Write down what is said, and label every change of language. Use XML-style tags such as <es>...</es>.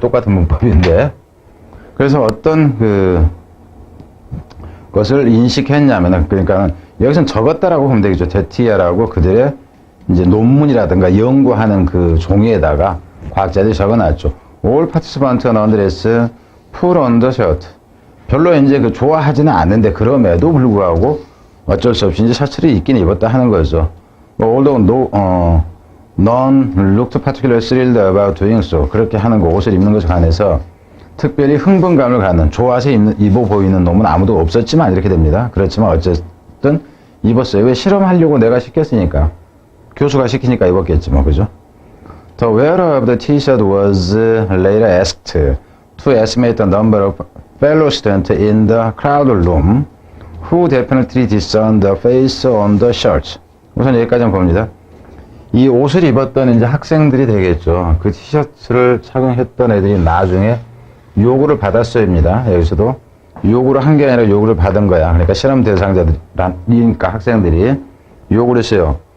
<ko>똑같은 문법인데. 그래서 어떤 것을 인식했냐면은, 그러니까 여기서는 적었다라고 보면 되겠죠. 데티아라고 그들의 이제 논문이라든가 연구하는 그 종이에다가 과학자들이 적어놨죠.</ko> <en>All participants nonetheless put on the shirt.</en> <ko>별로 이제 그 좋아하지는 않는데 그럼에도 불구하고 어쩔 수 없이 이제 셔츠를 입긴 입었다 하는 거죠.</ko> <en>Although none looked particularly thrilled about doing so.</en> <ko>그렇게 하는 거, 옷을 입는 것에 관해서 특별히 흥분감을 갖는, 좋아서 입어 보이는 놈은 아무도 없었지만 이렇게 됩니다. 그렇지만 어쨌든 입었어요. 왜 실험하려고 내가 시켰으니까. 교수가 시키니까 입었겠지 뭐, 그죠?</ko> <en>The wearer of the t-shirt was later asked to estimate the number of fellow students in the crowd room who definitely discerned the face on the shirt.</en> <ko>우선 여기까지만 봅니다. 이 옷을 입었던 이제 학생들이 되겠죠. 그 티셔츠를 착용했던 애들이 나중에 요구를 받았어요입니다. 여기서도 요구를 한 게 아니라 요구를 받은 거야. 그러니까 실험 대상자들이니까 학생들이 요구를 했어요.</ko>